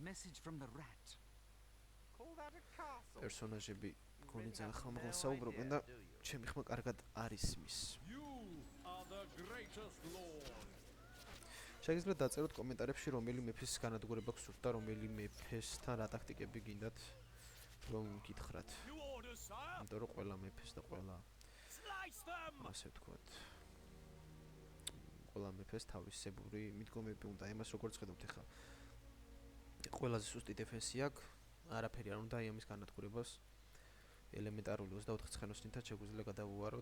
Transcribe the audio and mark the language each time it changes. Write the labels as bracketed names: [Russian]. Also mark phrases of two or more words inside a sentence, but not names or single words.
[Georgian] პერსონაჟები გონი ძალიან ხმაღლა საუბრობენ და ჩემი ხმა კარგად არ ისმის. შეგიძლიათ დაწეროთ კომენტარებში, რომელი მეფის განადგურება გსურთ და რომელი მეფესთან რა ტაქტიკები გინდათ რომ გითხრათ. [English] New orders, sire. [Georgian] იმიტომ რომ ყველა მეფეს და ყველა [English] Slice them. [Georgian] ასე ვთქვათ. ყველა მეფეს თავისებური მიდგომები უნდა. იმას როგორც ხედავთ ახლა. ყველაზე სუსტი დეფენსი აქვს. არაფერი არ უნდა იმის განადგურებას. ელემენტარული 24 ცხენოსნითაც შეგვიძლია გადავუაროთ.